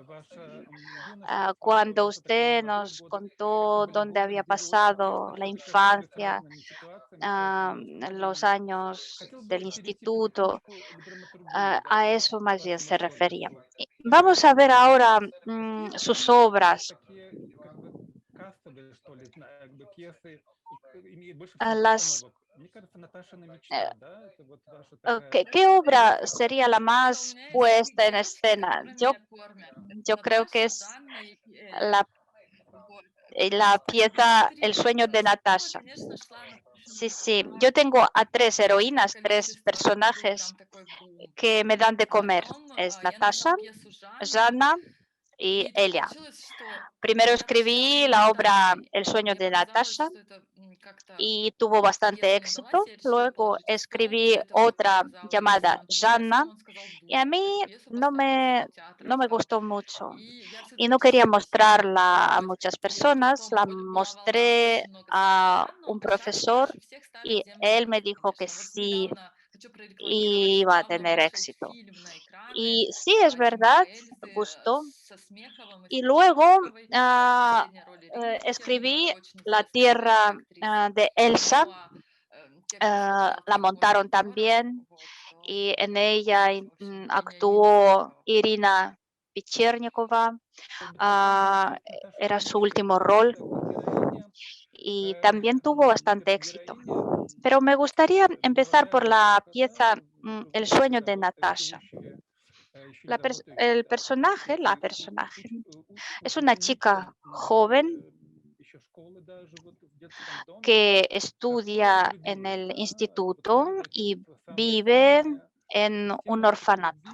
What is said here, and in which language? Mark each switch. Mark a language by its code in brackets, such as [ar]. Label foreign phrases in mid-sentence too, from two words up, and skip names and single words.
[es] Cuando usted nos contó dónde había pasado la infancia, los años del instituto, a eso más bien se refería. Vamos a ver ahora sus obras. Las Eh, ¿Qué obra sería la [ru] Просто у [es] más [ru] меня есть [es] puesta en [ru] девочки, [es] escena? [ru] которые меня кормят. [es] Yo creo que [ru] Наташа, [es] es [ru] Жанна и Эля. [es] la, [ru] Вот. [es] la [ru] Я [es] pieza El sueño de [ru] сначала, [es] Natasha. [ru] конечно, шла на почему [es] Sí, [ru] на [es] sí. Yo tengo a tres [ru] женское [es] heroínas, tres [ru] количество. Это был прям [es] personajes [ru] такой бум. [es] que me dan de comer. [ru] Потом [es] Es [ru] я написала [es] Natasha, [ru] пьесу Жанны, [es] Jana y [ru] и так [es] Elia. [ru] получилось, что [es] Primero [ru] я прочитала [es] escribí [ru] ее [es] la [ru] не [es] obra [ru] Наташей. [es] El sueño [ru] Мне [es] de [ru] показалось, [es] Natasha [ru] что это как-то [es] y tuvo bastante [ru] пьеса не удалась. [es] éxito. [ru] Я решила [es] Luego [ru] положить в стол. До [es] escribí [ru] этого [es] otra [ru] сказала [es] llamada [ru] редакционному [es] Jana [ru] продюсеру, он сказал: [es] y a [ru] "Дура, эту [es] mí [ru] пьесу поставьте в стол, театр [es] no me [ru] оставь". [es] gustó mucho [ru] И я [es] y no [ru] все-таки [es] quería [ru] решилась [es] mostrarla a [ru] попробовать. [es] muchas [ru] И вот [es] personas. [ru] потом [es] La [ru] была волна [es] mostré [ru] очень много ставить [es] a [ru] Жанну, [es] un [ru] а сейчас [es] profesor [ru] больше всех ставят [es] y [ru] Землю [es] él me [ru] любви, [es] dijo que [ru] конечно. Вот [es] sí [ru] недавно хочу прорекламировать. [es] iba a [ru] Недавно [es] tener [ru] вышел [es] éxito. [ru] фильм на экраны [es] Y sí, es [ru] Тимура [es] verdad, [ru] и Эльзы [es] gustó. [ru] со Смеховым и с [es] Y luego [ru] Кречетниковой. Это последняя роль Ирины [es] escribí [ru] Печерниковой, очень [es] La [ru] известной [es] tierra [ru] украинской актрисы. [es] de Elsa, [ru] Ну, а текст написал [es] la [ru] Тимур [es] montaron [ru] Майоров. [es] también [ru] Вот, [es] y en ella [ru] в общем, героиня Ирина [es] actuó [ru] Смехова. [es] Irina Pichernikova, era su último rol y también tuvo bastante éxito. Pero me gustaría empezar por la pieza El sueño de Natasha. La personaje es una chica joven que estudia en el instituto y vive en un orfanato.